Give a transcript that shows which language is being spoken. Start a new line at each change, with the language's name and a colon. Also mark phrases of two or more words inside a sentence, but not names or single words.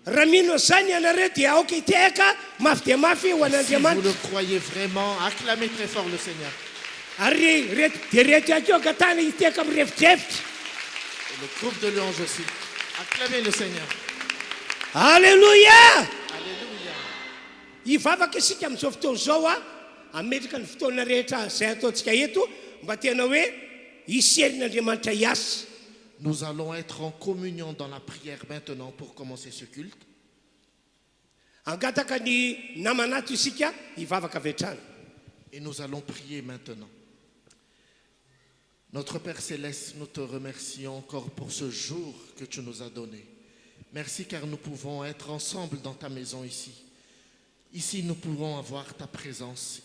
French: Si vous le croyez vraiment, acclamez très fort le Seigneur. Et le groupe de louanges aussi. Acclamez le Seigneur. Alléluia. Alléluia.
Malagasy: Ivavaka isika amin'izao fotoana izao ametraka ny fotoana rehetra izay ataontsika eto mba tena hoe iserin'Andriamanitra hiasa.
French: Nous allons être en communion dans la prière maintenant pour commencer ce culte.
Malagasy: Angataka ny namanato isika ivavaka avy hatrany.
French: Et nous allons prier maintenant. Notre Père Céleste, nous te remercions encore pour ce jour que tu nous as donné. Merci car nous pouvons être ensemble dans ta maison ici. Ici, nous pouvons avoir ta présence.